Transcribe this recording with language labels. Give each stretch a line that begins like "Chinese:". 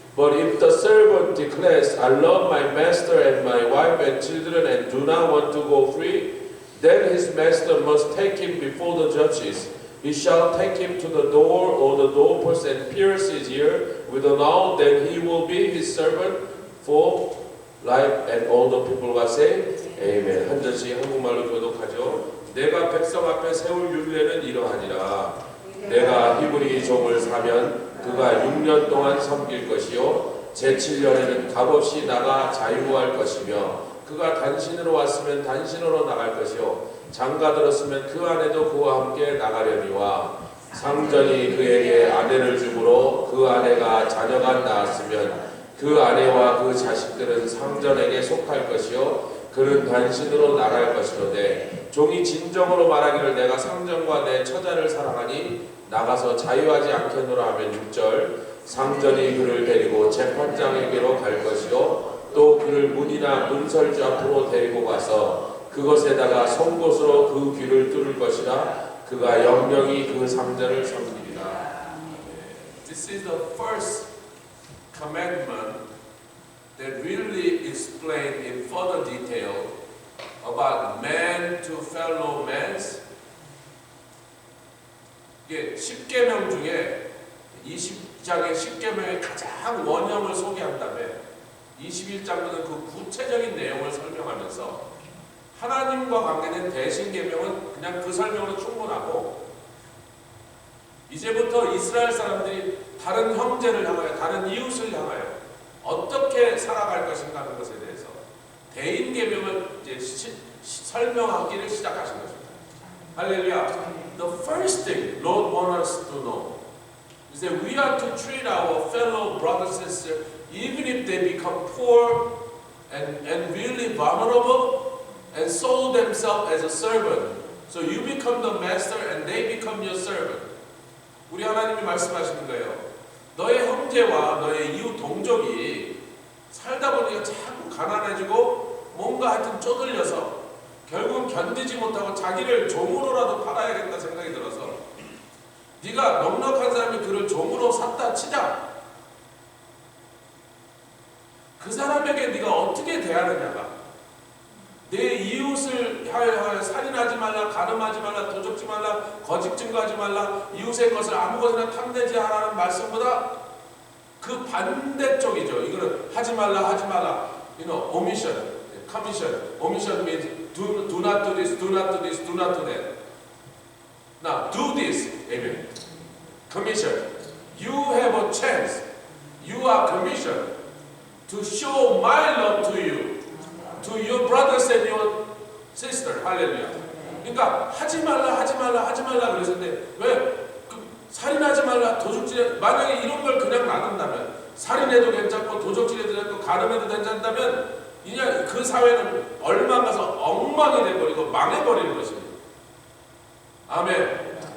English: But if the servant declares, I love my master and my wife and children and do not want to go free, then his master must take him before the judges. He shall take him to the door or the doorpost and pierce his ear with an awl, then he will be his servant for life. And all the people will say, Amen.
Korean: 한 절씩 한국말로 교독하죠. 내가 백성 앞에 세울 율례는 이러하니라. 내가 히브리 종을 사면 그가 6년 동안 섬길 것이요 제7년에는 값없이 나가 자유할 것이며 그가 단신으로 왔으면 단신으로 나갈 것이요 장가 들었으면 그 아내도 그와 함께 나가려니와 상전이 그에게 아내를 주므로 그 아내가 자녀가 낳았으면 그 아내와 그 자식들은 상전에게 속할 것이요 그는 단신으로 나갈 것이로되 종이 진정으로 말하기를 내가 상전과 내 처자를 사랑하니 나가서 자유하지 않겠노라 하면 6절 상전이 그를 데리고 재판장에게로 갈 것이요 또 그를 문이나 문설주 앞으로 데리고 가서 그것에다가 송곳으로 그 귀를 뚫을 것이라 그가 영영이 그 상전을 섬기리라.
English: This is the first commandment that really explain in further detail about man to fellow man.
Korean: 이게 10계명 중에 20장의 10계명의 가장 원형을 소개한 다음에 21장부터는 그 구체적인 내용을 설명하면서 하나님과 관계된 대신계명은 그냥 그 설명으로 충분하고 이제부터 이스라엘 사람들이 다른 형제를 향하여 다른 이웃을 향하여 어떻게 살아갈 것인가 하는 것에 대해서 대인계명을 이제 설명하기를 시작하신 것입니다. 할렐루야.
English: The first thing Lord wants us to know is that we are to treat our fellow brothers and sisters even if they become poor and really vulnerable and sold themselves as a servant. So you become the master and they become your servant.
Korean: 우리 하나님이 말씀하시는 거예요. 너의 형제와 너의 이웃 동족이 살다 보니까 자꾸 가난해지고 뭔가 하여튼 쪼들려서 결국은 견디지 못하고 자기를 종으로라도 팔아야겠다 생각이 들어서 네가 넉넉한 사람이 그를 종으로 샀다 치자. 그 사람에게 네가 어떻게 대하느냐가 내 이웃을 하여 살인하지 말라, 간음하지 말라, 도적지 말라, 거짓 증거하지 말라, 이웃의 것을 아무것이나 탐내지 않으라는 말씀보다 그 반대쪽이죠. 이거는 하지 말라, 하지 말라.
English: omission, commission. Omission means do not do this, do not do this, do not do that. Now, do this. Amen. Commission. You have a chance. You are commissioned to show my love to you. To your brothers and your sister.
Korean: 할렐루야. 그러니까 하지 말라, 하지 말라, 하지 말라 그랬는데 왜 살인하지 말라, 도둑질 만약에 이런 걸 그냥 놔둔다면 살인해도 괜찮고 도둑질해도 괜찮고 가늠해도 괜찮다면 그냥 그 사회는 얼마 가서 엉망이 돼버리고 망해버리는 것입니다. 아멘.